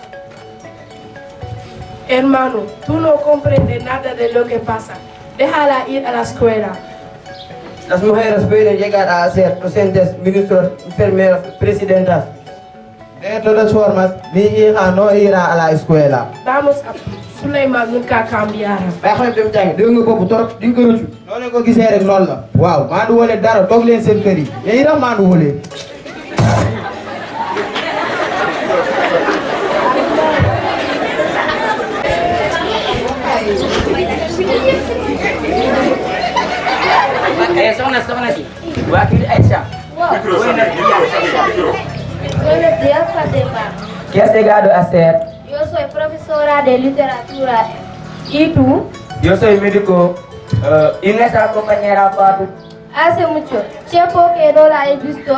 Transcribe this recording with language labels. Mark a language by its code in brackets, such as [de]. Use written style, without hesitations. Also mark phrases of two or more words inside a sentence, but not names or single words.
[es] Hermano, tú no comprendes nada de lo que pasa. Déjala ir a la escuela. Las mujeres pueden llegar a ser docentes, ministros, enfermeras, presidentas. De todas formas, mi hija no irá a la escuela. Vamos a Sulaiman nunca cambiará. [wo] Waaye xam dem jàng dégg nga bopp torop di nga ko rëccu. Noonu ko gisee rek noonu la. Waaw maandu woo leen dara toog leen seen kër yi. Yéen itam maandu woo leen. Soxna si. Waa kii Aïcha. [es] Buenos días, Fatima. ¿Qué has llegado a hacer? Yo soy profesora de literatura. ¿Y tú? Yo soy médico. ¿Y nuestra compañera Fatou? Hace mucho tiempo que no la he visto.